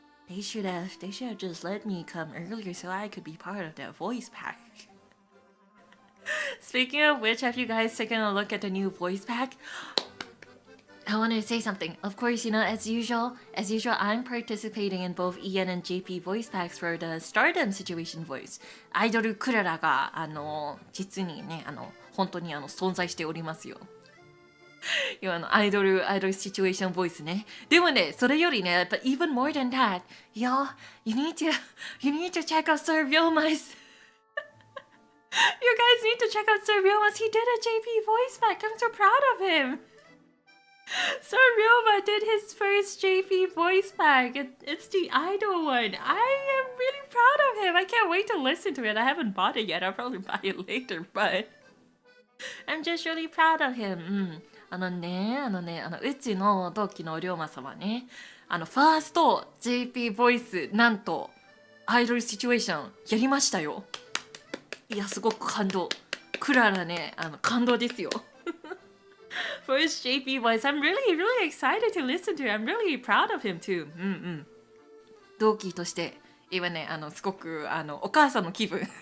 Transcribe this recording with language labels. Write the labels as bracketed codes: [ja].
[en] They should have just let me come earlier so I could be part of that voice pack. Speaking of which, have you guys taken a look at the new voice pack? I wanted to say something. Of course, as usual, I'm participating in both EN and JP voice packs for the Stardom Situation Voice. [ja] アイドルクララが実にね本当に存在しておりますよ。アイドルシチュエーションボイスね。でもね、それよりね、 [en] but even more than that, yo, you need to check out Sir Ryoma's. You guys need to check out Sir Ryoma's. He did a JP voice pack. I'm so proud of him. Sir Ryoma did his first JP voice pack. It's the idol one. I am really proud of him. I can't wait to listen to it. I haven't bought it yet. I'll probably buy it later, but I'm just really proud of him. [ja] うちの同期の龍馬様ね、ファースト JP ボイスなんとアイドルシチュエーションやりましたよ。いやすごく感動。クララね、感動ですよ。 [en] First JP voice, I'm really excited to listen to it. I'm really proud of him too. [ja] 同期として今ね、すごくお母さんの気分。